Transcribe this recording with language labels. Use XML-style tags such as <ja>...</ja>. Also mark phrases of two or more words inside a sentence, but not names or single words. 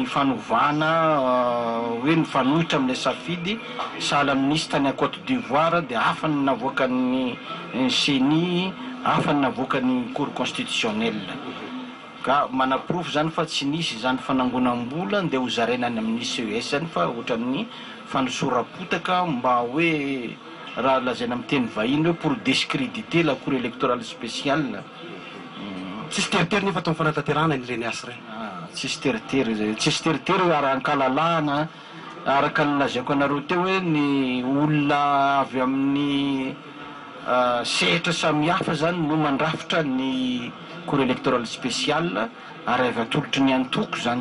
<mg>fanovana hoe ny fanohitra amin'ilay safidy sahala amin'nisy tany Côte d'Ivoire dia hafa ny navoaka ny CENI hafa ny navoaka ny cour constitutionnelle ka manapirofo zany fa tsy nisy zany fanangonam-bola dia ho zarainany amin'ny CES zany fa ohatran'ny fanosorapotaka mba hoe raha lazaina amin'ny teny vahiny hoe</mg> <fr>pour discréditer la cour électorale spéciale.</fr> <mg>Tsisy teritery nefa atao fanantanterahana ireny asa reny. Tsisy teritery ara-ankalalahana araka ny lazaiko anareo teo hoe ny olona avy amin'ny sehatra samihafa zany no mandrafitra ny cour électoral spécial ary avy atolotry ny antoko zany.</mg>